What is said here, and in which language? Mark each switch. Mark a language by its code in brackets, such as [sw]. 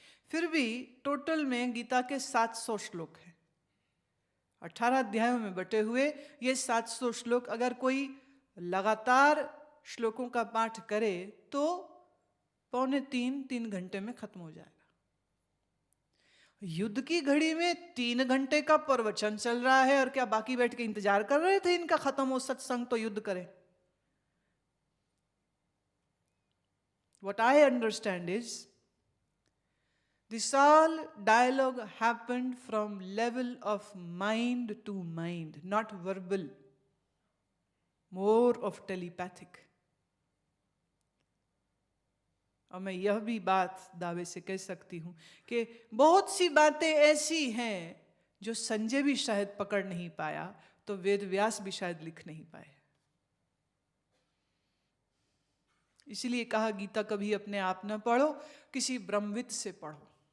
[hi] फिर भी टोटल में गीता के 700 श्लोक हैं, 18 अध्यायों में बटे हुए ये 700 श्लोक अगर कोई लगातार श्लोकों का पाठ करे तो 2.25-3 घंटे में खत्म हो जाएगा। युद्ध की घड़ी में 3 घंटे का प्रवचन चल रहा है और क्या बाकी बैठ के इंतजार कर रहे थे इनका खत्म हो सत्संग तो युद्ध करें? [en] What I understand is this all dialogue happened from level of mind to mind, not verbal, more of telepathic. [hi] और मैं यह भी बात दावे से कह सकती हूं कि बहुत सी बातें ऐसी हैं जो संजय भी शायद पकड़ नहीं पाया तो वेद व्यास भी शायद लिख नहीं पाए। इसलिए कहा गीता कभी अपने आप न पढ़ो, किसी ब्रह्मविद से पढ़ो।